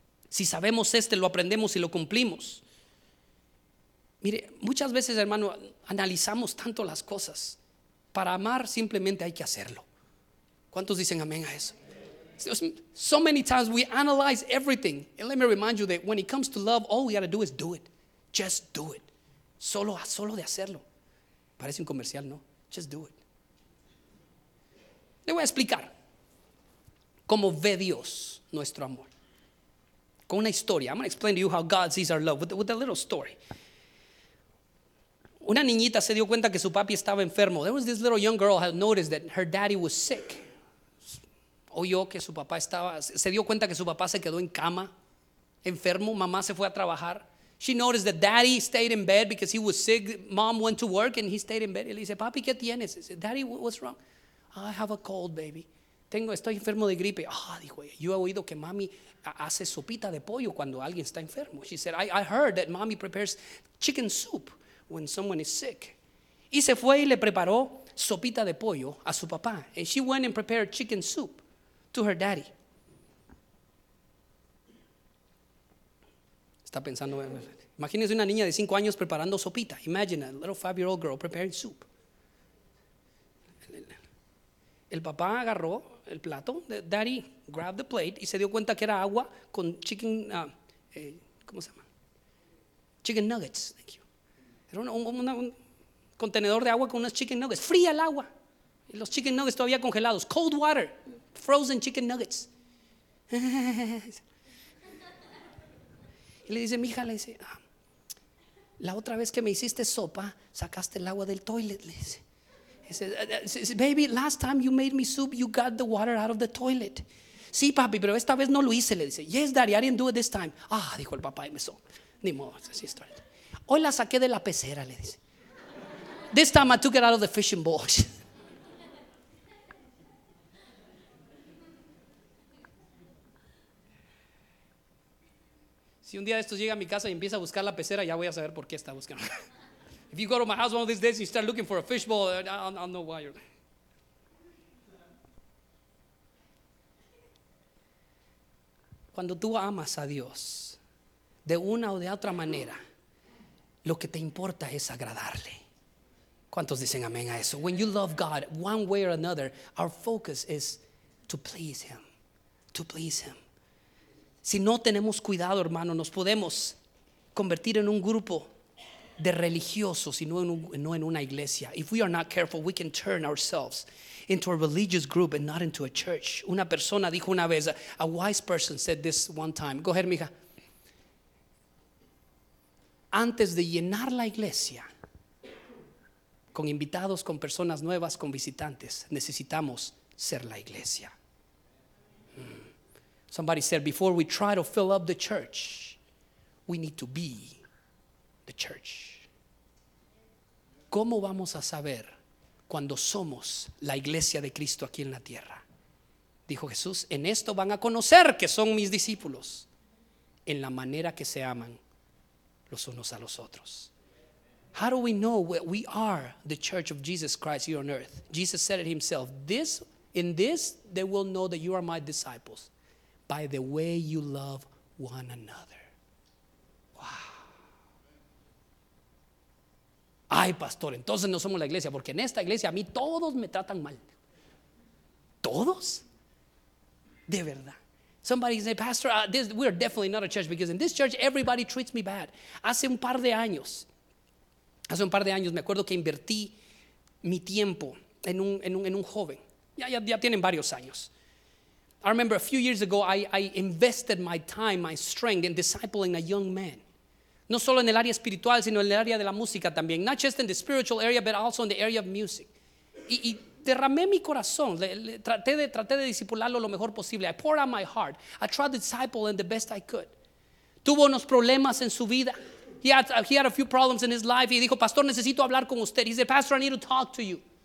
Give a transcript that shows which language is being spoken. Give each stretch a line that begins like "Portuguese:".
Spanish: Si sabemos este, lo aprendemos y lo cumplimos. Mire, muchas veces, hermano, analizamos tanto las cosas. Para amar simplemente hay que hacerlo. ¿Cuántos dicen amén a eso?
English: So many times we analyze everything. And let me remind you that when it comes to love, all we got to do is do it. Just do it.
Spanish: Solo de hacerlo. Parece un comercial, ¿no?
English: Just do it.
Spanish: Le voy a explicar cómo ve Dios nuestro amor. Con una historia.
English: I'm going to explain to you how God sees our love with a little story.
Spanish: Una niñita se dio cuenta que su papi estaba enfermo.
English: There was this little young girl had noticed that her daddy was sick.
Spanish: Oyó que su papá estaba, se dio cuenta que su papá se quedó en cama, enfermo. Mamá se fue a trabajar.
English: She noticed that daddy stayed in bed because he was sick. Mom went to work and he stayed in bed.
Spanish: Y le dice, papi, ¿qué tienes?
English: He said, daddy, what's wrong? I have a cold, baby.
Spanish: Estoy enfermo de gripe. Ah, oh, dijo ella. Yo he oído que mami hace sopita de pollo cuando alguien está enfermo.
English: She said, I heard that mommy prepares chicken soup when someone is sick.
Spanish: Y se fue y le preparó sopita de pollo a su papá.
English: And she went and prepared chicken soup to her daddy.
Spanish: Está pensando, imagínese una niña de 5 años preparando sopita.
English: Imagine a little 5-year-old girl preparing soup.
Spanish: El papá agarró el plato.
English: Daddy grabbed the plate
Spanish: y se dio cuenta que era agua con chicken, ¿cómo se llama?
English: Chicken nuggets, thank you.
Spanish: Era un contenedor de agua con unas chicken nuggets. Fría el agua. Y los chicken nuggets todavía congelados. Cold water, frozen chicken nuggets. Y le dice, mija, le dice, ah, la otra vez que me hiciste sopa, sacaste el agua del toilet, le dice.
English: He says, baby, last time you made me soup, you got the water out of the toilet.
Spanish: Sí, papi, pero esta vez no lo hice, le dice.
English: Yes, daddy, I didn't do it this time.
Spanish: Ah, dijo el papá, y me so. Ni modo, así estoy. Hoy la saqué de la pecera, le dice.
English: This time I took it out of the fishing bowl.
Spanish: Si un día de estos llega a mi casa y empieza a buscar la pecera, ya voy a saber por qué está buscando.
English: If you go to my house one of these days and you start looking for a fishbowl, I'll know why you're.
Spanish: Cuando tú amas a Dios, de una o de otra manera, lo que te importa es agradarle. ¿Cuántos dicen amén a eso?
English: When you love God, one way or another, our focus is to please Him. To please Him.
Spanish: Si no tenemos cuidado, hermano, nos podemos convertir en un grupo de religiosos y no en una iglesia.
English: If we are not careful, we can turn ourselves into a religious group and not into a church.
Spanish: Una persona dijo una vez,
English: a wise person said this one time. Go ahead, mija.
Spanish: Antes de llenar la iglesia con invitados, con personas nuevas, con visitantes, necesitamos ser la iglesia.
English: Somebody said, before we try to fill up the church, we need to be the church.
Spanish: ¿Cómo vamos a saber cuando somos la iglesia de Cristo aquí en la tierra? Dijo Jesús, en esto van a conocer que son mis discípulos, en la manera que se aman los unos a los otros.
English: How do we know we are the church of Jesus Christ here on earth? Jesus said it himself, in this they will know that you are my disciples, by the way you love one another. Wow.
Spanish: Ay, pastor, entonces no somos la iglesia, porque en esta iglesia a mí todos me tratan mal. ¿Todos? De verdad.
English: Somebody say, pastor, we are definitely not a church because in this church everybody treats me bad.
Spanish: Hace un par de años me acuerdo que invertí mi tiempo en un joven. Ya tienen varios años.
English: I remember a few years ago, I invested my time, my strength in discipling a young man.
Spanish: No solo en el área espiritual, sino en el área de la música también.
English: Not just in the spiritual area, but also in the area of music.
Spanish: Y derramé mi corazón. Traté de discipularlo lo mejor posible.
English: I poured out my heart. I tried to disciple him the best I could.
Spanish: Tuvo unos problemas en su vida.
English: He had a few problems in his life.
Spanish: Y dijo, pastor, necesito hablar con usted.
English: He said, pastor, I need to talk to you.